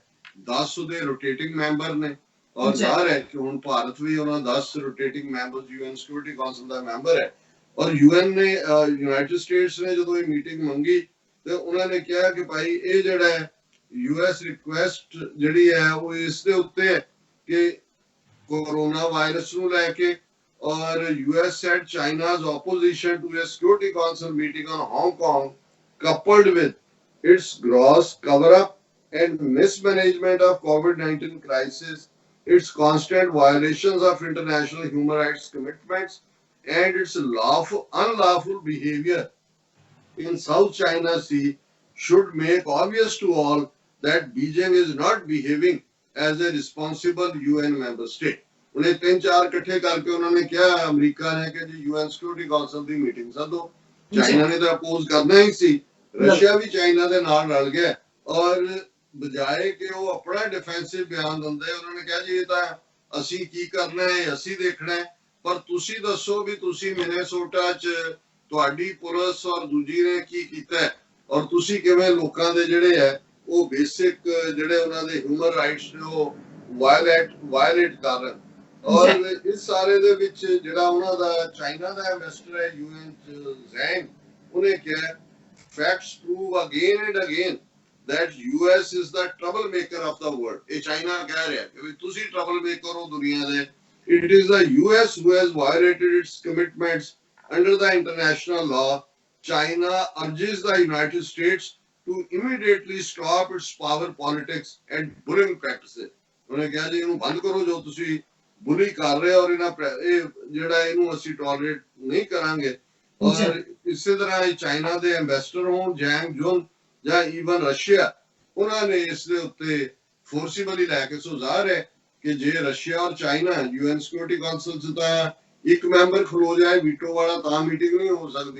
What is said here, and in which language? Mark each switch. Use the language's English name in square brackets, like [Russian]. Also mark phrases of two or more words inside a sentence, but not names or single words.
[Punjabi] 10 ਉਹਦੇ [English] rotating member [Punjabi] ਨੇ, ਔਰ ਜ਼ਾਹਰ ਹੈ ਕਿ ਹੁਣ ਭਾਰਤ ਵੀ ਉਹਨਾਂ 10 [English] rotating member [Punjabi] UN ਸਿਕਿਉਰਿਟੀ ਕਾਉਂਸਲ ਦਾ ਮੈਂਬਰ ਹੈ। ਔਰ UN ਨੇ ਯੂਨਾਈਟਿਡ ਸਟੇਟਸ ਨੇ ਜਦੋਂ ਇਹ ਮੀਟਿੰਗ ਮੰਗੀ ਤੇ ਉਹਨਾਂ ਨੇ ਕਿਹਾ ਕਿ ਭਾਈ ਇਹ ਜਿਹੜਾ ਹੈ US ਰਿਕੁਐਸਟ ਜਿਹੜੀ ਹੈ ਉਹ ਇਸ ਦੇ ਉੱਤੇ ਹੈ ਕਿ ਕੋਰੋਨਾ ਵਾਇਰਸ ਨੂੰ ਲੈ ਕੇ, ਔਰ [English] US said China's opposition to a security council meeting on Hong Kong coupled with its gross cover-up and mismanagement of COVID-19 crisis, its constant violations of international human rights commitments, and its unlawful behavior in South China Sea should make obvious to all that Beijing is not behaving as a responsible UN member state. [Punjabi] ਉਨ੍ਹਾਂ 3-4 ਇਕੱਠੇ ਕਰਕੇ ਉਨ੍ਹਾਂਨੇ ਕੀ ਅਮਰੀਕਾ ਨੇ ਕਿ ਜੀ UN ਸਿਕਿਉਰਿਟੀ ਕਾਉਂਸਲ ਦੀ ਮੀਟਿੰਗ ਸੱਦੋ। ਚਾਈਨਾ ਨੇ ਤਾਂ ਅਪੋਜ਼ ਕਰਨਾ ਹੀ ਸੀ, ਰਸ਼ੀਆ ਵੀ ਚਾਈਨਾ ਦੇ ਨਾਲ ਰਲ ਗਿਆ, ਔਰ ਬਜਾਏ ਕਿ ਉਹ ਆਪਣਾ ਡਿਫੈਂਸਿਵ ਬਿਆਨ ਦਿੰਦੇ ਉਨ੍ਹਾਂਨੇ ਕਿਹਾ ਜੀ ਇਹ ਤਾਂ ਅਸੀਂ ਕੀ ਕਰਨਾ ਹੈ, ਅਸੀਂ ਦੇਖਣਾ ਹੈ, ਪਰ ਤੁਸੀਂ ਦੱਸੋ ਵੀ ਤੁਸੀਂ ਮਿਨੇਸੋਟਾ ਚ ਤੁਹਾਡੀ ਪੁਲਿਸ ਔਰ ਦੂਜੀ ਨੇ ਕੀ ਕੀਤਾ ਹੈ, ਔਰ ਤੁਸੀਂ ਕਿਵੇਂ ਲੋਕਾਂ ਦੇ ਜਿਹੜੇ ਹੈ ਉਹ ਬੇਸਿਕ ਜਿਹੜੇ ਉਹਨਾਂ ਦੇ [English] human rights [Punjabi] ਨੇ ਉਹ ਵਾਇਲੇਟ ਕਰ ਰਹੇ। ਔਰ ਇਸ ਸਾਰੇ ਦੇ ਵਿੱਚ ਜਿਹੜਾ ਉਹਨਾਂ ਦਾ ਚਾਈਨਾ ਦਾ ਐਮਬੈਸਡਰ ਹੈ UN ਚ ਜ਼ੈਂਗ, ਉਹਨੇ ਕਿਹਾ [English] facts prove again and again that US is the troublemaker of the world। [Punjabi] ਇਹ ਚਾਈਨਾ ਕਹਿ ਰਿਹਾ ਕਿ ਤੁਸੀਂ ਟਰਬਲ ਮੇਕਰ ਹੋ ਦੁਨੀਆ ਦੇ। [English] It is the US who has violated its commitments under the international law. China urges the United States to immediately stop its power politics and bullying practices। [Punjabi] ਉਹਨੇ ਕਿਹਾ ਜੀ ਇਹਨੂੰ ਬੰਦ ਕਰੋ ਜੋ ਤੁਸੀਂ ਬੁਲੀ ਕਰ ਰਹੇ ਹੋ, ਔਰ ਇਹ ਜਿਹੜਾ ਇਹਨੂੰ ਅਸੀਂ ਟੋਲਰੇਟ ਨਹੀਂ ਕਰਾਂਗੇ। ਔਰ ਇਸੇ ਤਰ੍ਹਾਂ ਹੀ ਚਾਈਨਾ ਦੇ ਐਮਬੈਸਡਰ ਹੋਣ ਜੈਂਗ ਜੁਨ ਜਾਂ ਈਵਨ ਰਸ਼ੀਆ, ਉਹਨਾਂ ਨੇ ਇਸ ਦੇ ਉੱਤੇ ਫੋਰਸੀਬਲੀ ਲੈ ਕੇ ਸੁਝਾਅ ਹੈ ਕਿ ਜੇ ਰਸ਼ੀਆ ਔਰ ਚਾਈਨਾ UN ਸਿਕਿਉਰਿਟੀ ਕਾਉਂਸਲ ਚ ਤਾਂ ਇੱਕ ਮੈਂਬਰ ਖਲੋ ਜਾਏ ਵੀਟੋ ਵਾਲਾ ਤਾਂ ਮੀਟਿੰਗ ਨਹੀਂ ਹੋ ਸਕਦੀ।